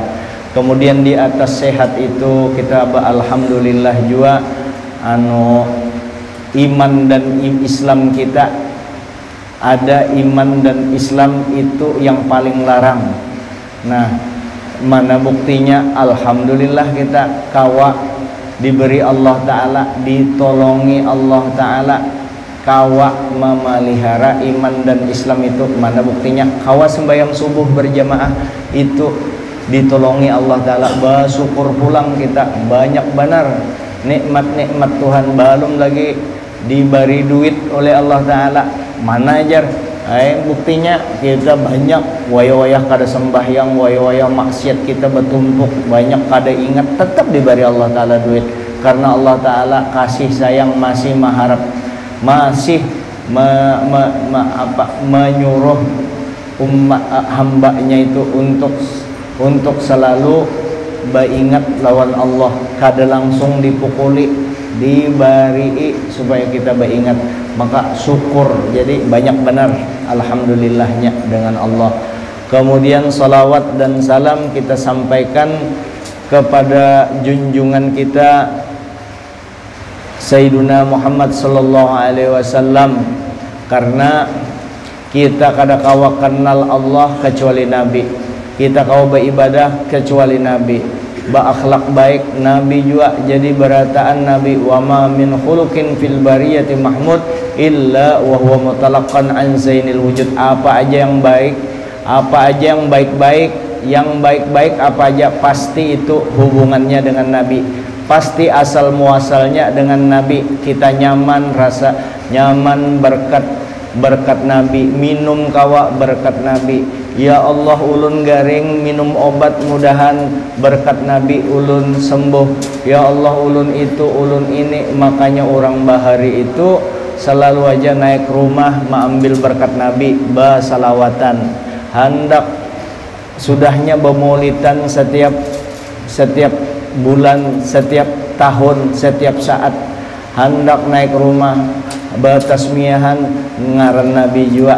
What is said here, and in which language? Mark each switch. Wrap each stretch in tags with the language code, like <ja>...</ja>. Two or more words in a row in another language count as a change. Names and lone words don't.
<id>Kemudian di atas sehat itu kita alhamdulillah juga iman dan Islam kita, ada iman dan Islam itu yang paling larang. Nah, mana buktinya? Alhamdulillah kita kawa diberi Allah Ta'ala, ditolongi Allah Ta'ala, kawa memelihara iman dan Islam itu. Mana buktinya? Kawa sembahyang subuh berjamaah itu ditolongi Allah Ta'ala. Bersyukur pulang kita, banyak benar nikmat-nikmat Tuhan. Belum lagi diberi duit oleh Allah Ta'ala, mana ajar. Buktinya kita banyak wayah-wayah kada sembahyang, wayah-wayah maksiat kita bertumpuk, banyak kada ingat, tetap diberi Allah Ta'ala duit. Karena Allah Ta'ala kasih sayang, masih mengharap, masih menyuruh umat hambanya itu untuk selalu beringat lawan Allah, kada langsung dipukuli, diberi supaya kita beringat. Maka syukur, jadi banyak benar alhamdulillahnya dengan Allah. Kemudian salawat dan salam kita sampaikan kepada junjungan kita Sayyiduna Muhammad</id> <ar>صلى الله عليه وسلم,</ar> <id>karena kita kada kawa kenal Allah kecuali Nabi, kita kawa beribadah kecuali Nabi, berakhlak baik Nabi juga. Jadi berataan Nabi,</id> <ar>وما من خلق في البرية محمود إلا وهو متلقى عن زين الوجود.</ar> <id>Apa aja yang baik, apa aja yang baik-baik, yang baik-baik apa aja pasti itu hubungannya dengan Nabi, pasti asal muasalnya dengan Nabi. Kita nyaman, rasa nyaman berkat Nabi, minum kawa berkat Nabi.</id> <bjn>Ya Allah, ulun garing minum obat, mudahan berkat Nabi ulun sembuh. Ya Allah, ulun itu ulun ini. Makanya orang bahari itu selalu aja naik rumah mengambil berkat Nabi, basalawatan, hendak sudahnya bemaulidan setiap bulan, setiap tahun, setiap saat, hendak naik rumah batasmiahan ngaran Nabi juga.</bjn>